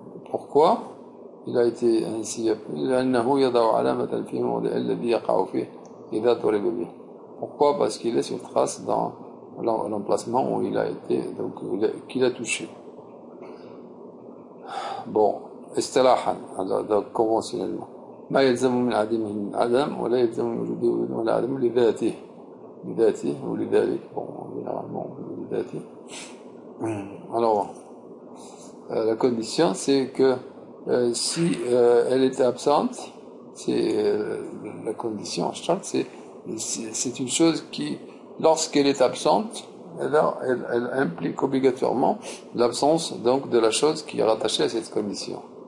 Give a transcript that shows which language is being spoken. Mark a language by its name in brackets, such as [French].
[French] Pourquoi il a été ainsi appelé? [Arabic] لأنه يضع علامة في الموضع الذي يقع فيه إذا ضرب به. [French] Pourquoi? Parce qu'il laisse une trace dans l'emplacement où il a été, donc qu'il a touché. [Arabic] Bon, اصطلاحا, [French] donc conventionnellement, [Arabic] ما يلزم من عدمه من عدم ولا يلزم من وجوده ولا عدم لذاته ou لذلك, [French] bon, généralement [Arabic] لذاته. [French] Alors, la condition, c'est que si elle était absente, c'est la condition, c'est une chose qui, lorsqu'elle est absente, elle implique obligatoirement l'absence donc de la chose qui est rattachée à cette condition.